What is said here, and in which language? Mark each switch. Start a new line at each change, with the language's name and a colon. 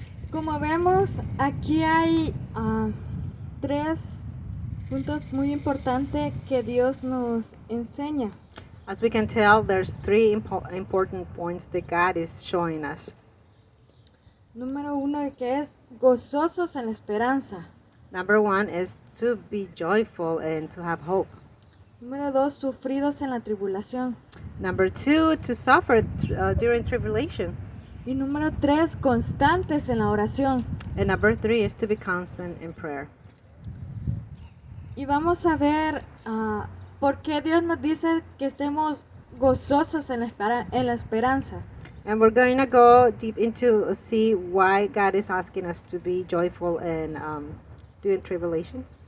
Spanish: Como vemos, aquí hay tres puntos muy importantes que Dios nos enseña.
English: As we can tell, there's three important points that God is showing us.
Spanish: Número uno, que es gozosos en la esperanza.
English: Number one is to be joyful and to have hope.
Spanish: Número dos, sufridos en la tribulación.
English: Number two, to suffer during tribulation.
Spanish: Y número tres, constantes en la oración.
English: And number three is to be constant in prayer.
Spanish: Y vamos a ver por qué Dios nos dice que estemos gozosos en la esperanza.
English: And we're going to go deep into see why God is asking us to be joyful and during tribulation.